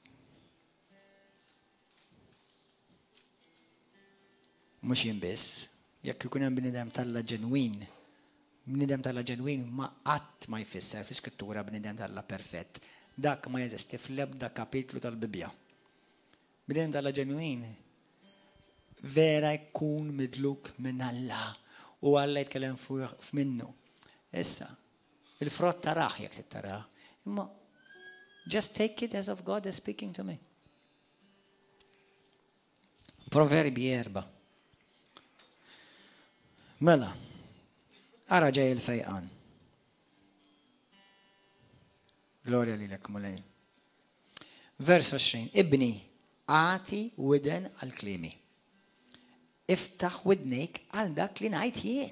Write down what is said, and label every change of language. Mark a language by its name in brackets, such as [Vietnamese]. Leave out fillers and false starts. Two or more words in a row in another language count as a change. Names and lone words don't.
[Maltese] Mhux jien biss, Jekk ikun hemm bniedem Alla ġenwin, bniedem Alla ġenwin ma qatt ma jfisser fi skrittura bniedem Alla perfett. Dak ma jeżisti fl-ebda kapitlu tal-Bibja. Bniedem Alla ġenwin vera jkun midluk minn Alla u Alla jitkellem f'minnu. Issa, il-frott taraħ jekk tittaraħ, imma [English] just take it as of God is speaking to me. [Maltese] Proverbi 4. Mela, ara ġej il-fejqan. Gloria lilek mulej. Vers 20. Ibni, għati widen għal-klimi. Iftaħ widnejk għal dak li ngħid jien.